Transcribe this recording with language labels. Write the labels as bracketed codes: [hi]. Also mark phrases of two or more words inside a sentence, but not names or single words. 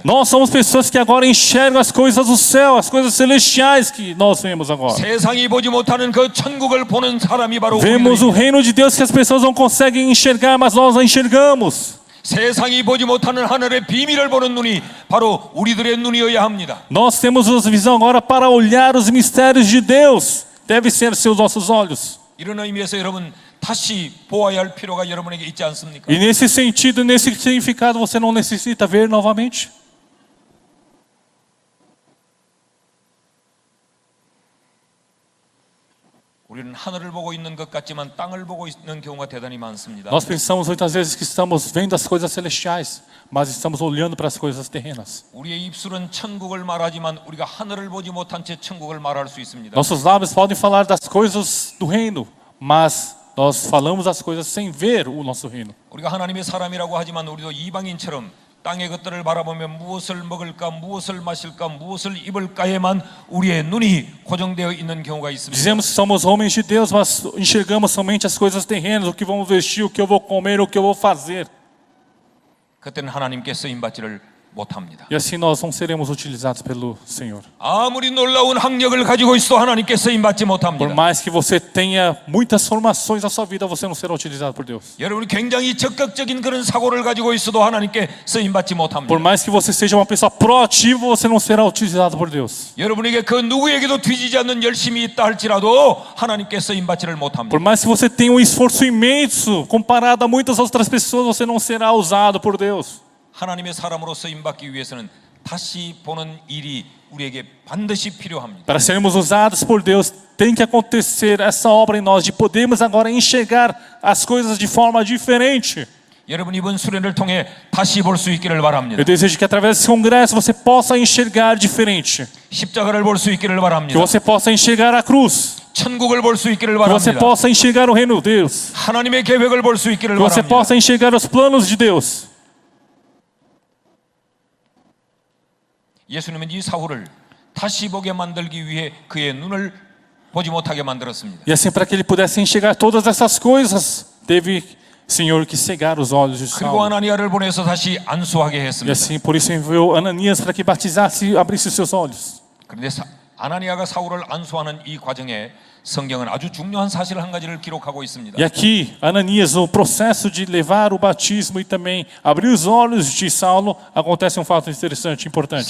[pt] Nós somos pessoas que agora enxergam as coisas do céu, as coisas celestiais que nós vemos agora. [ko] 세상이 보지 못하는 그 천국을 보는 사람이 바로 [pt] Vemos o [ko] 우리들입니다. [pt] reino de Deus que as pessoas não conseguem enxergar, mas nós a enxergamos. [ko] 세상이 보지 못하는 하늘의 비밀을 보는 눈이 바로 우리들의 눈이어야 합니다. [pt] Nós temos a visão agora para olhar os mistérios de Deus. Deve ser seus nossos olhos. [ko] 이런 의미에서 여러분 다시 보아야 할 필요가 여러분에게 있지 않습니까? [pt] E nesse sentido, nesse significado, você não necessita ver novamente? [ko] 우리는 하늘을 보고 있는 것 같지만 땅을 보고 있는 경우가 대단히 많습니다. [pt] Nós pensamos muitas vezes que estamos vendo as coisas celestiais, mas estamos olhando para as coisas terrenas. [ko] 우리의 입술은 천국을 말하지만 우리가 하늘을 보지 못한 채 천국을 말할 수 있습니다. [pt] Nossos lábios podem falar das coisas do reino, mas nós falamos as coisas sem ver o nosso reino. [ko] 우리가 하나님의 사람이라고 하지만 우리도 이방인처럼 땅의 것들을 바라보면 무엇을 먹을까, 무엇을 마실까, 무엇을 입을까에만 우리의 눈이 고정되어 있는 경우가 있습니다. [pt] Dizemos que somos homens de Deus, mas enxergamos somente as coisas terrenas, o que vamos vestir, o que eu vou comer, o que eu vou fazer. [ko] 그때는 하나님께 쓰임 받지를 못합니다. [pt] E assim nós não seremos utilizados pelo Senhor. [ko] 아무리 놀라운 학력을 가지고 있어도 하나님께 쓰임 받지 [pt] Por [ko] 못합니다. [pt] mais que você tenha muitas formações na sua vida, você não será utilizado por Deus. [ko] 여러분이 굉장히 적극적인 그런 사고를 가지고 있어도 하나님께 쓰임 받지 못합니다. [pt] Por mais que você seja uma pessoa proativa, você não será utilizado por Deus. [ko] 여러분에게 그 누구에게도 뒤지지 않는 열심이 있다 할지라도 하나님께 쓰임 받지를 못합니다. [pt] Por mais que você tenha um esforço imenso comparado a muitas outras pessoas, você não será usado por Deus. [ko] 하나님의 사람으로 쓰임 받기 위해서는 다시 보는 일이 우리에게 반드시 필요합니다. [pt] Para sermos usados por Deus, tem que acontecer essa obra em nós, de podermos agora enxergar as coisas de forma diferente. [ko] 여러분 이번 수련을 통해 다시 볼 수 있기를 바랍니다. [pt] Eu desejo que através desse congresso você possa enxergar diferente. [ko] 십자가를 볼 수 있기를 [pt] Que [ko] 바랍니다. [pt] você possa enxergar a cruz. [ko] 천국을 볼 수 있기를 [pt] Que você [ko] 바랍니다. [pt] possa enxergar o reino de Deus. [ko] 하나님의 계획을 볼 수 있기를 [pt] Que você [ko] 바랍니다. [pt] possa enxergar os planos de Deus. [ko] 예수님은 이 사울을 다시 보게 만들기 위해 그의 눈을 보지 못하게 만들었습니다. [pt] E assim, para que ele pudesse enxergar todas essas coisas, teve, Senhor, que cegar os olhos de [ko] 그리고 [pt] Saulo. [ko] 아나니아를 보내서 다시 안수하게 [pt] E [ko] 했습니다. [pt] assim, por isso enviou Ananias para que batizasse e abrisse os seus olhos. [ko] 그런데 아나니아가 사울을 안수하는 이 과정에 성경은 아주 중요한 사실 한 가지를 기록하고 있습니다. [pt] E aqui, Ananias, o processo de levar o batismo e também abrir os olhos de Saulo, acontece um fato interessante, importante.